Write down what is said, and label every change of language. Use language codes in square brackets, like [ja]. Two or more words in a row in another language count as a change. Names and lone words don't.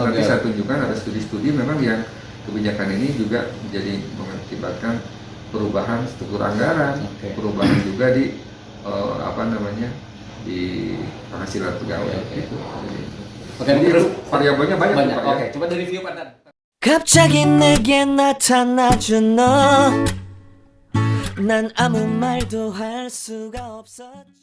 [id] Nanti saya tunjukkan ada studi-studi memang yang kebijakan ini juga menjadi mengakibatkan perubahan struktur anggaran, perubahan juga di di penghasilan pegawai. Gitu. Jadi itu variabelnya banyak. Pak, Oke, coba dari review Pak Dan. [ko] 갑자기 내게 나타나준 너 난 아무 말도 할 수가 없었지